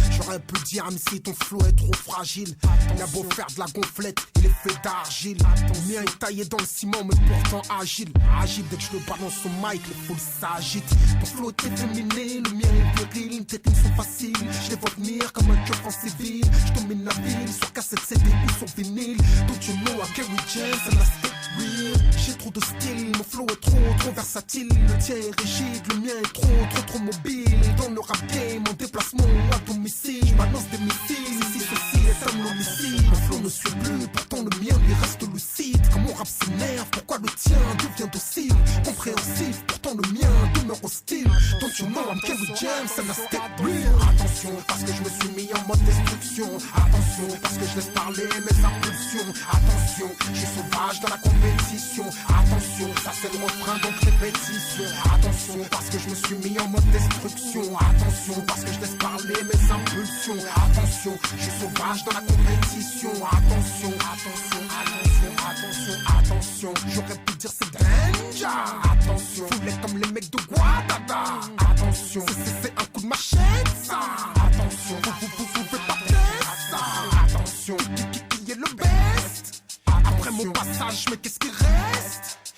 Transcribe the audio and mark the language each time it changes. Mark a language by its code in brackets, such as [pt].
[fr] J'aurais pu dire, même si ton flow est trop fragile, il a beau faire de la gonflette, il est fait d'argile. Le mien est taillé dans le ciment, mais pourtant agile. Agile, dès que je le balance au mic, les foules s'agitent. Ton flow est efféminé, le mien est viril. Tes rimes sont faciles, je les vois venir comme un keuf en civil. Je domine la ville, sur cassette CD ou sur vinyle. [en] Don't you know I carry jazz and I stay real. [fr] J'ai trop de style, mon flow est trop versatile. Le tien est rigide, le mien est trop mobile. Dans le rap game, en déplacement à domicile. Je balance des missiles, ici ceci est un homicide. Mon flow ne suit plus, pourtant le mien lui reste lucide. Quand mon rap s'énerve, pourquoi le tien devient docile? Compréhensif, pourtant le mien demeure [en] attention, non, I'm Kerry James and I stick real. [fr] Attention, parce que je me suis mis en mode destruction. Attention, parce que je laisse parler mes impulsions. Attention, je suis sauvage dans la compétition. Attention, ça c'est le refrain donc répétition. Attention, parce que je me suis mis en mode destruction. Attention, parce que je laisse parler mes impulsions. Attention, je suis sauvage dans la compétition. Attention, attention, attention, attention, attention. J'aurais pu dire c'est danger. Attention, foulez comme les mecs de Guadada. Attention, c'est un coup de machette ça. Attention, vous pouvez pas faire ça. Attention, qui est le best. Après mon passage, mais qu'est-ce qui reste?